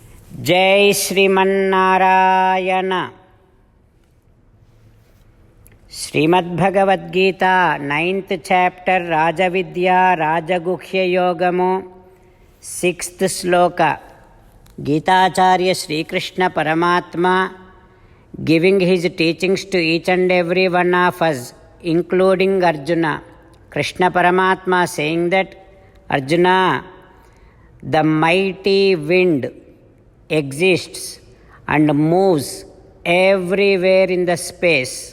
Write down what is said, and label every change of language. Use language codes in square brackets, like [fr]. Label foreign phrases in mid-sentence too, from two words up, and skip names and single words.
[sa] जय श्रीमन्नारायण। श्रीमद्भगवद्गीता [en] 9th chapter [sa] राजविद्या राजगुह्य योगमु 6th श्लोक। [en] गीताचार्य श्रीकृष्ण परमात्मा giving his teachings to each and every one of us, including Arjuna. Krishna Paramatma saying that, Arjuna, the mighty wind exists and moves everywhere in the space.